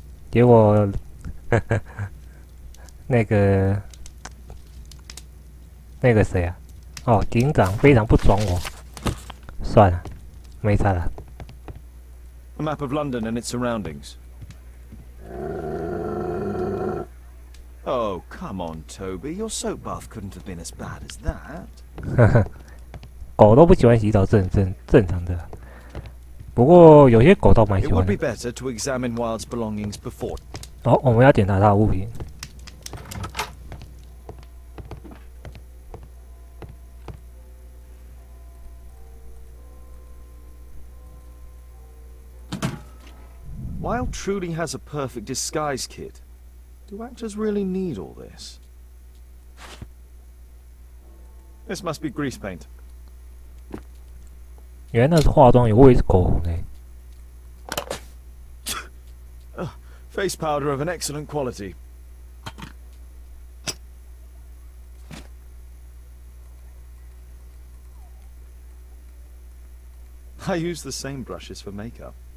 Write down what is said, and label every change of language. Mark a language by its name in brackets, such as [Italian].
[Chinese] 结果，那个谁啊？哦，警长非常不爽我，算了，没差了。 [English] A map of London and its surroundings. Oh, come on, Toby. Your soap bath couldn't have been as bad as that. [Chinese] 狗都不喜欢洗澡，正常的。不过有些狗倒蛮喜欢的。 [English] It would be better to examine Wilde's belongings before. [Chinese] 好，我们要检查他的物品。 [English] Wilde truly has a perfect disguise kit. Do actors really need all this? This must be grease paint. [Chinese] 原来那是化妆油，我以为是口红呢。 [English] Face powder of an excellent quality. I use the same brushes for makeup.